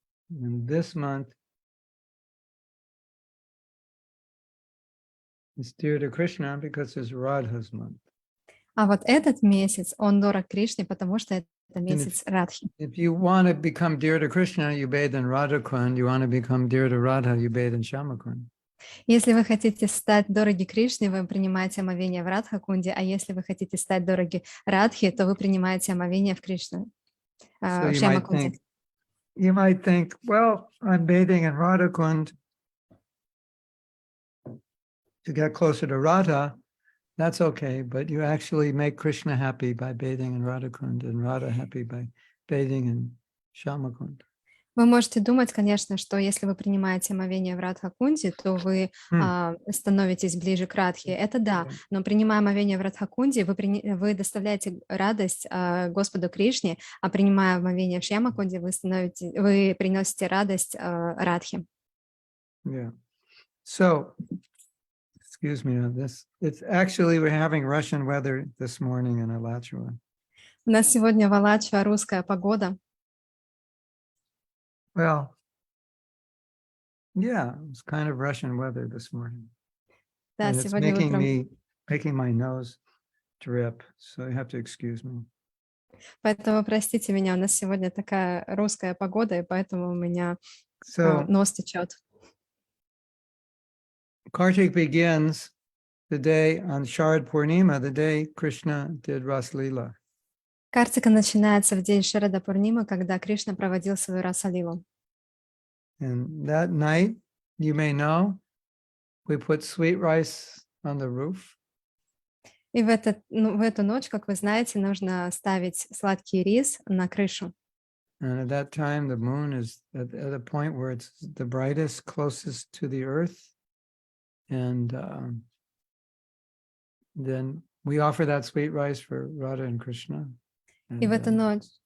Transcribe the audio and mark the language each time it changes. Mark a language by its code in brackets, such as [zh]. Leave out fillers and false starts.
[en] And this month is dear to Krishna because it's Radha's month. [ru] А вот этот месяц, он дорог Кришне, потому что это месяц Радхи. [en] If you want to become dear to Krishna, you bathe in Radha Kund. You want to become dear to Radha, you bathe in Shama Kund. [ru] Если вы хотите стать дороги Кришне, вы принимаете омовение в Радха-кунде, а если вы хотите стать дороги Радхи, то вы принимаете омовение в Кришну, [en] So [ru] в Шьяма-кунде. [en] you might think, well, I'm bathing in Radha Kund to get closer to Radha. That's okay, but you actually make Krishna happy by bathing in Radha Kund and Radha happy by bathing in Shama Kund. [ru] Вы можете думать, конечно, что если вы принимаете омовение в Радха-кунде, то вы становитесь ближе к Радхе. Это да, но принимая омовение в Радха-кунде, вы доставляете радость Господу Кришне, а принимая омовение в Шьяма-кунде, вы приносите радость Радхе. [en] Yeah. So, excuse me on this. It's actually, we're having Russian weather this morning in Alachua. [ru] У нас сегодня в Алачуа русская погода. [en] Well, yeah, it's kind of Russian weather this morning. [ru] Да, [en] And it's [ru] сегодня утром. [en] making my nose drip, so you have to excuse me. [ru] Поэтому простите меня, у нас сегодня такая русская погода, и поэтому у меня [en] So [ru] нос течет. [en] Kartik begins the day on Sharad Purnima, the day Krishna did Ras Leela. [ru] Картика начинается в день Шарада Пурнима, когда Кришна проводил свою Расалилу. [en] And that night, you may know, we put sweet rice on the roof. [ru] И в эту ночь, как вы знаете, нужно ставить сладкий рис на крышу. [en] And at that time, the moon is at a point where it's the brightest, closest to the earth. And then we offer that sweet rice for Radha and Krishna. [ru] И в эту ночь,